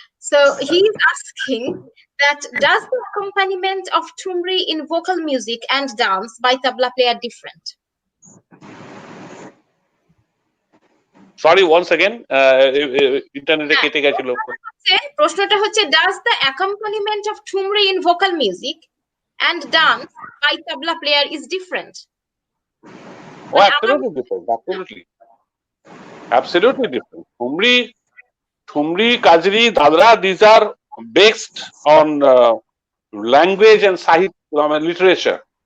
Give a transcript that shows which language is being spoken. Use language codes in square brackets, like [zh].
[en] So he's asking that does the accompaniment of Thumri in vocal music and dance by tabla player different? Sorry, once again, [bn] ইন্টারনেটে কেটে গেছিল। প্রশ্নটা হচ্ছে, [en] does the accompaniment of Thumri in vocal music and dance by tabla player is different? Oh, absolutely different. Absolutely different. Thumri, Kajri, Dadra, these are based on language and Sahitya, literature.